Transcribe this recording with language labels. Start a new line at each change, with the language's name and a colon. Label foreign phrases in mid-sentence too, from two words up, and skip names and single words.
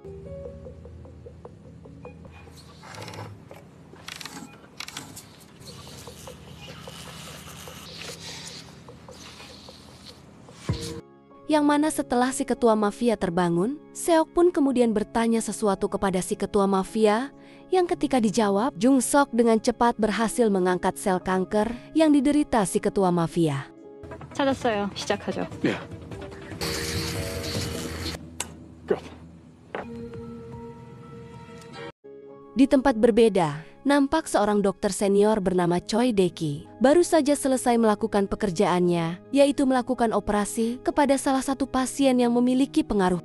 Indonesian: Yang mana setelah si ketua mafia terbangun, Seok pun kemudian bertanya sesuatu kepada si ketua mafia, yang ketika dijawab, Jung Sok dengan cepat berhasil mengangkat sel kanker yang diderita si ketua mafia.
Korean: 찾았어요. 시작하죠. 네.
Indonesian: Di tempat berbeda, nampak seorang dokter senior bernama Choi Deki baru saja selesai melakukan pekerjaannya, yaitu melakukan operasi kepada salah satu pasien yang memiliki pengaruh.